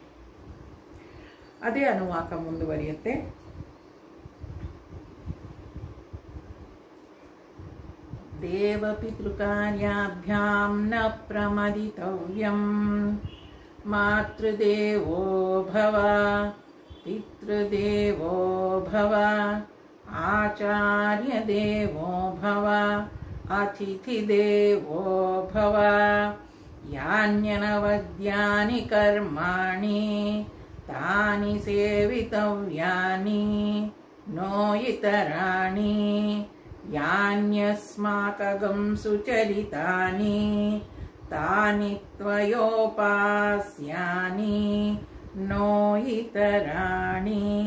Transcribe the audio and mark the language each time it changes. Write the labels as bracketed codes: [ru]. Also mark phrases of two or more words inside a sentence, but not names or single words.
[kn] ಅದೇ ಅನುವಾಕ ಮುಂದುವರಿಯುತ್ತೆ. [sa] ದೇವ ಪಿತೃಕಾರ್ಯಾಭ್ಯಾಂ ನ ಪ್ರಮದಿತವ್ಯಂ ಮಾತೃದೇವೋ ಭವ ಪಿತೃದೇವೋ ಭವ ಆಚಾರ್ಯ ದೇವೋ ಭವ ಅತಿಥಿ ದೇವೋ ಭವ ಯಾನ್ಯನವದ್ಯಾನಿ ಕರ್ಮಾಣಿ ತಾನಿ ಸೇವಿತವ್ಯಾನಿ ನೋ ಇತರಾಣಿ ಯಾನ್ಯಸ್ಮಾಕಗಂ ಸುಚರಿತಾನಿ ತಾನಿ ತ್ವಯೋಪಾಸ್ಯಾನಿ ನೋ ಇತರಾಣಿ.